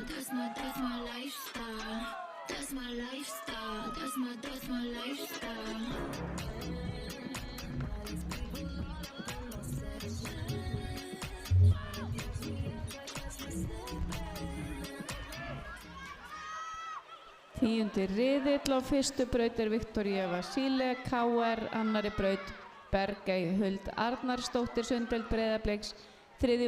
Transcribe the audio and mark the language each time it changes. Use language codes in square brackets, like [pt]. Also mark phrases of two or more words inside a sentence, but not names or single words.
[en] That's my lifestyle. That's my lifestyle. That's my lifestyle. [is] Tíundi riðill á fyrstu braut er Viktoría Vasile KR, annari braut Bergey Huld Arnarsdóttir Sundeld Breiðabliks, 3.